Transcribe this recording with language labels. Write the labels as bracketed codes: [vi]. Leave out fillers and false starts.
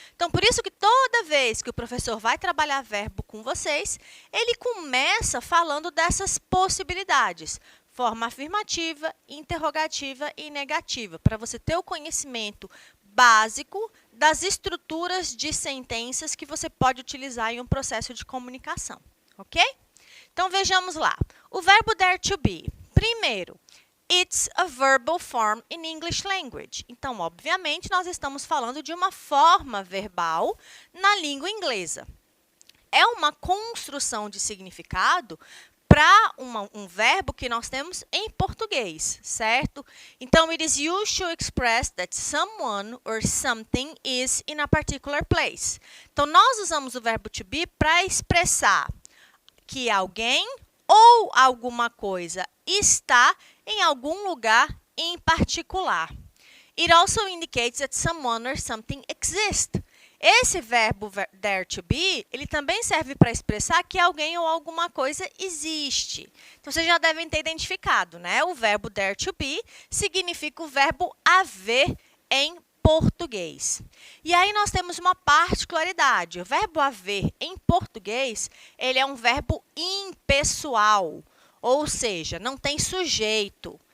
[pt] Então, por isso que toda vez que o professor vai trabalhar verbo com vocês, ele começa falando dessas possibilidades: forma afirmativa, interrogativa e negativa, para você ter o conhecimento básico das estruturas de sentenças que você pode utilizar em um processo de comunicação, ok? Então, vejamos lá. O verbo dare to be. [en] Primeiro, it's a verbal form in English language. [pt] Então, obviamente, nós estamos falando de uma forma verbal na língua inglesa. É uma construção de significado para um verbo que nós temos em português, certo? [en] Então, it is used to express that someone or something is in a particular place. [pt] Então, nós usamos o verbo to be para expressar que alguém ou alguma coisa está em algum lugar em particular. [en] It also indicates that someone or something exists. [pt] Esse verbo dare to be, ele também serve para expressar que alguém ou alguma coisa existe. Então, vocês já devem ter identificado, né? O verbo dare to be significa o verbo haver em português. E aí nós temos uma particularidade. O verbo haver em português, ele é um verbo impessoal, ou seja, não tem sujeito.